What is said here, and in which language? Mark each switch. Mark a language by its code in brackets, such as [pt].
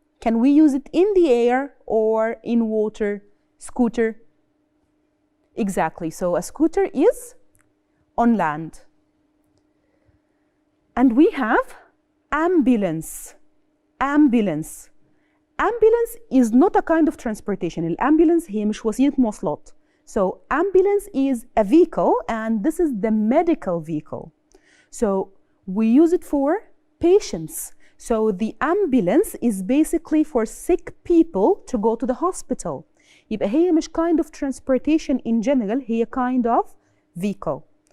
[en] Can we use it in the air or in water? Scooter. Exactly. So a scooter is on land. And we have ambulance. Ambulance. Ambulance is not a kind of transportation. [ar] الambulance هي مش وسيلة مواصلات. [en] So ambulance is a vehicle and this is the medical vehicle. So we use it for patients. So the ambulance is basically for sick people to go to the hospital. [ar] يبقى هي مش [en] kind of transportation in general, [ar] هي [en] kind of vehicle.